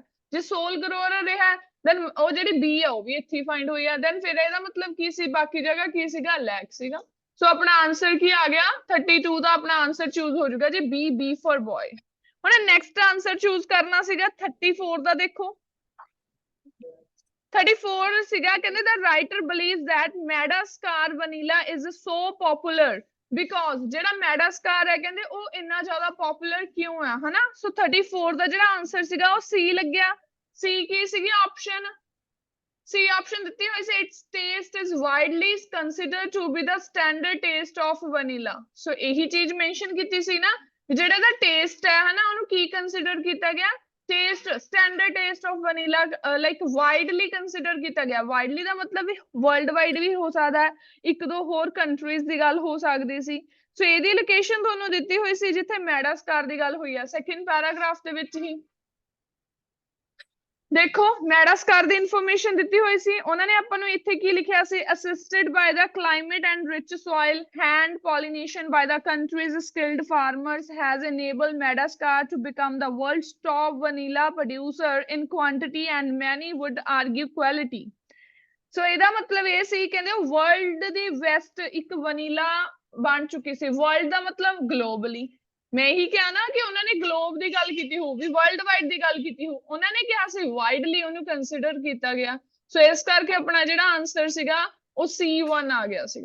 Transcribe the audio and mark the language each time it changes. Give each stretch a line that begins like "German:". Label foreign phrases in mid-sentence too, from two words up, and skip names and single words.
Punjabi: ਜੇ ਸੋਲ ਗਰੋਰਰ ਰਿਹਾ ਦੈਨ ਉਹ ਜਿਹੜੀ ਬੀ ਆ ਉਹ ਵੀ ਇੱਥੇ ਫਾਈਂਡ ਹੋਈ ਆ, ਦੈਨ ਫਿਰ ਇਹਦਾ ਮਤਲਬ ਕੀ ਸੀ, ਬਾਕੀ ਜਗ੍ਹਾ ਕੀ ਸੀਗਾ, ਲੈਕ ਸੀਗਾ। ਸੋ ਆਪਣਾ ਆਨਸਰ ਕੀ ਆ ਗਿਆ, 32 ਦਾ ਆਪਣਾ ਆਨਸਰ ਚੂਜ਼ ਹੋ ਜਾਊਗਾ ਜੀ, ਬੀ,
English: B for boy.
Punjabi: ਹੁਣ ਨੈਕਸਟ ਆਨਸਰ ਚੂਜ਼ ਕਰਨਾ ਸੀਗਾ 34 ਦਾ। ਦੇਖੋ 34 ਸੀਗਾ, ਕਹਿੰਦੇ
English: the writer believes that Madagascar vanilla is so popular because
Punjabi: ਜਿਹੜਾ ਮੈਡਾਸਕਾਰ ਹੈ ਕਹਿੰਦੇ ਉਹ ਇੰਨਾ ਜ਼ਿਆਦਾ ਪਪੂਲਰ ਕਿਉਂ ਆ, ਹਨਾ। ਸੋ 34 ਦਾ ਜਿਹੜਾ ਆਨਸਰ ਸੀਗਾ ਉਹ ਸੀ ਲੱਗਿਆ। ਸੀ ਕੀ ਸੀਗੀ ਆਪਸ਼ਨ, ਸੀ ਆਪਸ਼ਨ ਦਿੱਤੀ ਹੋਈ ਸੀ
English: its taste is widely considered to be the standard taste of vanilla।
Punjabi: ਸੋ ਇਹੀ ਚੀਜ਼ ਮੈਂਸ਼ਨ ਕੀਤੀ ਸੀ ਨਾ, ਜਿਹੜਾ ਇਹਦਾ ਟੇਸਟ ਹੈ ਹਨਾ ਉਹਨੂੰ ਕੀ ਕੰਸੀਡਰ ਕੀਤਾ ਗਿਆ, ਟੇਸਟ,
English: standard taste of vanilla like widely consider
Punjabi: ਕੀਤਾ ਗਿਆ। ਵਾਈਡਲੀ ਦਾ ਮਤਲਬ ਵੀ
English: world wide
Punjabi: ਵੀ ਹੋ ਸਕਦਾ ਹੈ, ਇੱਕ ਦੋ ਹੋਰ ਕੰਟਰੀਜ਼ ਦੀ ਗੱਲ ਹੋ ਸਕਦੀ ਸੀ। ਸੋ ਇਹਦੀ ਲੋਕੇਸ਼ਨ ਤੁਹਾਨੂੰ ਦਿੱਤੀ ਹੋਈ ਸੀ ਜਿੱਥੇ ਮੈਡਾਸਕਾਰ ਦੀ ਗੱਲ ਹੋਈ ਆ,
English: second paragraph
Punjabi: ਦੇ ਵਿੱਚ ਹੀ। ਦੇਖੋ ਮੈਡਾਸਕਾਰ ਦੀ ਇਨਫੋਰਮੇਸ਼ਨ ਦਿੱਤੀ ਹੋਈ ਸੀ, ਉਹਨਾਂ ਨੇ ਆਪਾਂ ਨੂੰ ਇੱਥੇ ਕੀ ਲਿਖਿਆ ਸੀ,
English: assisted by the climate and rich soil, hand pollination by the country's skilled farmers has enabled Madagascar to become the world's top vanilla producer in quantity and many would argue quality।
Punjabi: ਸੋ ਇਹਦਾ ਮਤਲਬ ਇਹ ਸੀ ਕਹਿੰਦੇ ਵਰਲਡ ਦੀ ਬੈਸਟ ਇੱਕ ਵਨੀਲਾ ਬਣ ਚੁੱਕੀ ਸੀ। ਵਰਲਡ ਦਾ ਮਤਲਬ ਗਲੋਬਲੀ। ਮੈਂ ਇਹੀ ਕਿਹਾ ਨਾ ਕਿ ਉਹਨਾਂ ਨੇ ਗਲੋਬ ਦੀ ਗੱਲ ਕੀਤੀ ਹੋਊ, ਵੀ
English: world wide
Punjabi: ਦੀ ਗੱਲ ਕੀਤੀ ਹੋਊ, ਉਹਨਾਂ ਨੇ ਕਿਹਾ ਸੀ ਵਾਈਡਲੀ ਉਹਨੂੰ ਕੰਸੀਡਰ ਕੀਤਾ ਗਿਆ। ਸੋ ਇਸ ਕਰਕੇ ਆਪਣਾ ਜਿਹੜਾ ਆਨਸਰ ਸੀਗਾ ਉਹ C1 ਆ ਗਿਆ ਸੀਗਾ।